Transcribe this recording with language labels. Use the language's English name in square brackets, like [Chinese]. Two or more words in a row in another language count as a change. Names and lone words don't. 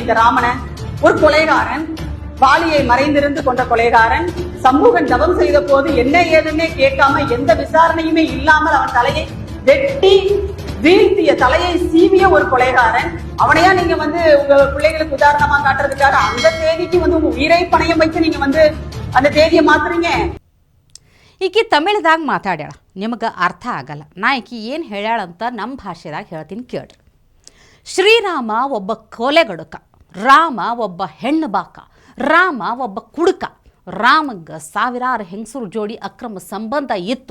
[Tamil] இந்த ராமனை ஒரு கொலைகாரன், வாலியை மறைந்திருந்து கொண்ட கொலைகாரன், சமூகன் தவம் செய்த போது என்ன ஏதுன்னே கேட்காம எந்த விசாரணையுமே இல்லாமல் அவன் தலையை வெட்டி வீழ்த்திய, தலையை சீவிய ஒரு கொலைகாரன். அவனையா நீங்க உங்க பிள்ளைகளுக்கு உதாரணமா காட்டுறதுக்காக அந்த தேதிக்கு உங்க உயிரை பணையம் வைத்து நீங்க அந்த தேதியை ಮಾತ್ರீங்க. [Kannada] ಈಕಿ ತಮಿಳ್ದಾಗ ಮಾತಾಡ್ಯಾಳ, ನಿಮಗೆ ಅರ್ಥ ಆಗಲ್ಲ. ನಾ ಈಕಿ ಏನು ಹೇಳ್ಯಾಳಂತ ನಮ್ಮ ಭಾಷೆದಾಗ ಹೇಳ್ತೀನಿ ಕೇಳ್ರಿ. ಶ್ರೀರಾಮ ಒಬ್ಬ ಕೊಲೆಗಡುಕ, ರಾಮ ಒಬ್ಬ ಹೆಣ್ಣು ಬಾಕ, ರಾಮ ಒಬ್ಬ ಕುಡುಕ. ರಾಮಗ ಸಾವಿರಾರು ಹೆಂಗಸರು ಜೋಡಿ ಅಕ್ರಮ ಸಂಬಂಧ ಇತ್ತು.